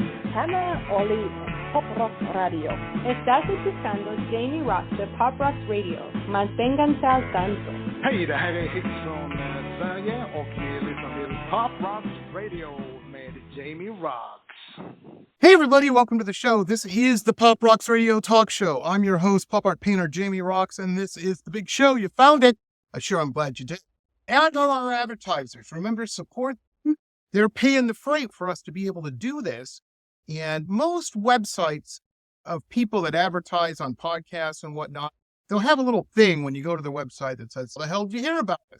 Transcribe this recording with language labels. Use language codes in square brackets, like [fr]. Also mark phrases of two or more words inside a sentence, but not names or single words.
[es] Hannah Oli, Pop Roxx Radio. Estás escuchando Jamie Roxx de Pop Roxx Radio. Manténganse al tanto. [sv] Hej, det här är Hits från Sverige och ni lyssnar till Pop Roxx Radio med Jamie Roxx. [en] Hey everybody, welcome to the show. This is the Pop Roxx Radio Talk Show. I'm your host, pop art painter Jamie Roxx, and this is the big show. You found it. Sure, I'm glad you did. And all our advertisers, remember, support them. They're paying the freight for us to be able to do this. And most websites of people that advertise on podcasts and whatnot, they'll have a little thing when you go to the website that says, "The hell did you hear about this?"